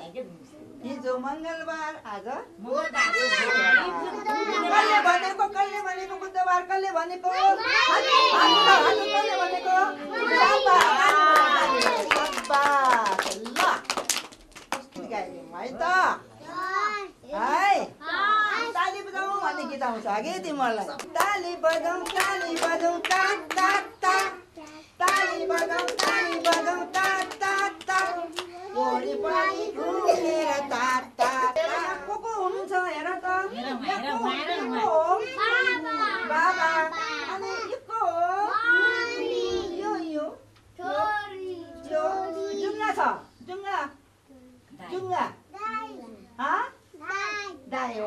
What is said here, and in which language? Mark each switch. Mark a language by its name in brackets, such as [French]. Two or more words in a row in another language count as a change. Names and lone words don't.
[Nepali] हिजो मंगलबार, आज कसले भनेको बुधबार, कसले भनेको कसले भनेको ल गाइदिउँ है त है। ताली बजाउँ भन्ने गीत आउँछ अघि तिमीहरूलाई। ताली बजाउँ ता ता ता, ताली बजाउँ ता ता ता, वरिपरि घुमेर ता ता ता। को हुनुहुन्छ हेर त। बाबा अनि यो यो जुङ्गा छ, जुङ्गा दाइ हो।